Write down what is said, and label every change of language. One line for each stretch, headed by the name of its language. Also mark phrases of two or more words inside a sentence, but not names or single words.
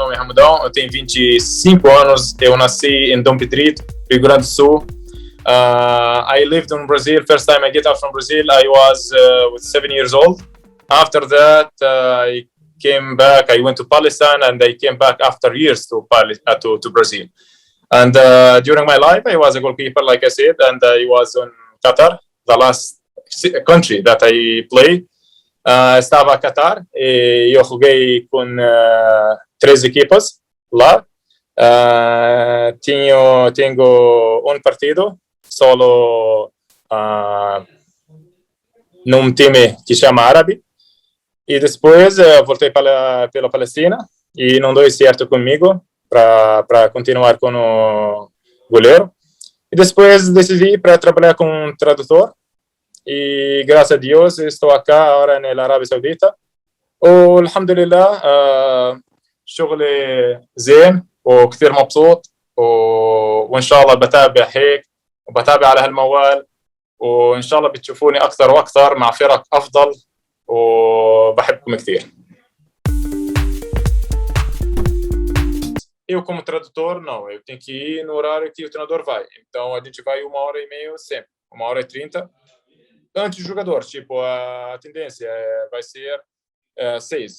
Portuguese: Ramadão, eu tenho 25 anos, eu nasci em Dom Pedrito, Rio Grande do Sul.
English: I lived in Brazil. First time I get out from Brazil, I was with 7 years old. After that, I came back. I went to Palestine, and I came back after years to Brazil. And during my life, I was a goalkeeper, like I said, and I was in Qatar, the last country that I played.
Portuguese: Estava a Qatar e eu joguei com 3 equipas lá. Tenho um partido solo num time que chama Árabe. E depois voltei pela Palestina e não deu certo comigo para continuar com o goleiro. E depois decidi para trabalhar como tradutor. E graças a Deus estou aqui agora na Arábia Saudita.
Arabic: والحمد لله شغلي زين وكثير مبسوط وإن شاء الله بتابع هيك وبتابع على هالموال وإن شاء الله بتشوفوني أكثر وأكثر مع فرق أفضل وبحبكم كثير.
Portuguese: Eu, como tradutor, não. Eu tenho que ir no horário que o treinador vai. Então, a gente vai 1h30 sempre. 1h30. Antes do jogador, tipo, a tendência vai ser 6.